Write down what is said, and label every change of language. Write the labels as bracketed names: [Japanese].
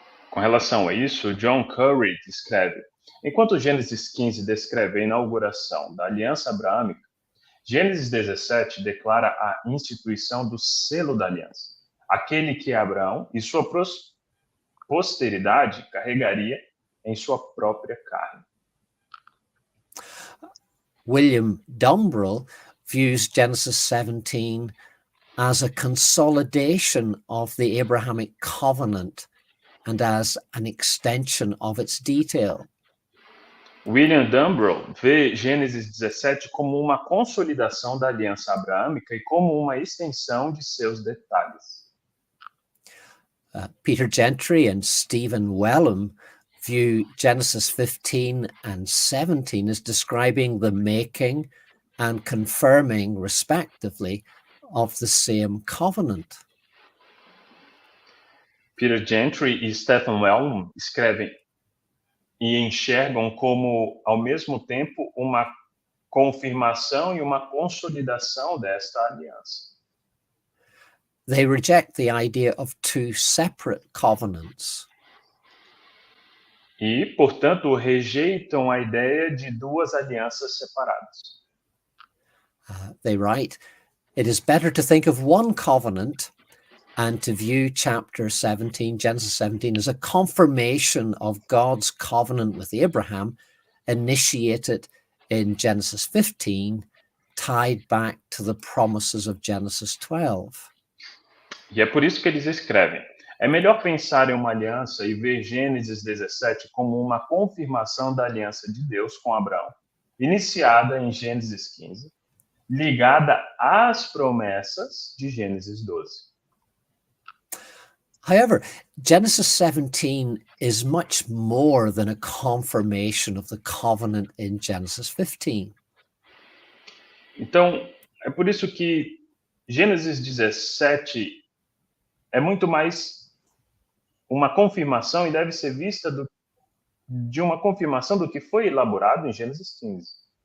[Portuguese] Com relação a isso, John Curry escreve: enquanto Gênesis 15 descreve a inauguração da aliança abraâmica, Gênesis 17 declara a instituição do selo da aliança, aquele que Abraão e sua posteridade carregaria em sua própria carne. [English] William Dumbrell views Genesis 17 as a consolidation of the Abrahamic covenant and as an extension of its detail. [Portuguese] William Dumbrell vê Gênesis 17 como uma consolidação da aliança abraâmica e como uma extensão de seus detalhes. [English] Peter Gentry and Stephen Wellum view Genesis 15 and 17 as describing the making and confirming, respectively, of the same covenant. [Portuguese] Peter Gentry e Stephen Wellum escrevem e enxergam como, ao mesmo tempo, uma confirmação e uma consolidação desta aliança. [English] They reject the idea of two separate covenants. [Portuguese] E, portanto, rejeitam a ideia de duas alianças separadas. [English] They write, it is better to think of one covenant and to view chapter 17, Genesis 17, as a confirmation of God's covenant with Abraham, initiated in Genesis 15, tied back to the promises of Genesis 12. [Portuguese] E é por isso que eles escrevem: é melhor pensar em uma aliança e ver Gênesis 17 como uma confirmação da aliança de Deus com Abraão, iniciada em Gênesis 15, ligada às promessas de Gênesis 12. [English] However, Genesis 17 is much more than a confirmation of the covenant in Genesis 15. [Portuguese] Então, é por isso que Gênesis 17 é muito mais uma confirmação e deve ser vista de uma confirmação do que foi elaborado em Gênesis 15.